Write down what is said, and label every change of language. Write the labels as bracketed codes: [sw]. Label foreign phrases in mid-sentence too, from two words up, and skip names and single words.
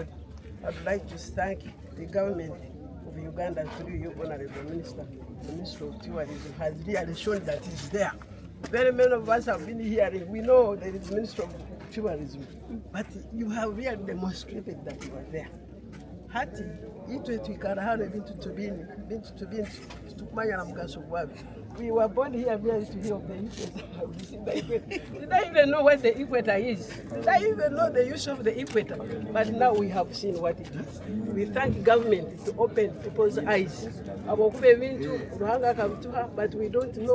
[en] I'd like to thank the government of Uganda through you, Honorable Minister. The Minister of Tourism has really shown that it's there. Very many of us have been hearing, we know there is Minister of Tourism, but you have really demonstrated that you are there. [koo] Hati, itwe twikara hano bintu tubini tukumanya na mugaso gwabi. [en] We were born here very to hear of the Equator. Did I even know what the Equator is? Did I even know the use of the Equator? But now we have seen what it is. We thank government to open people's eyes. But we don't know.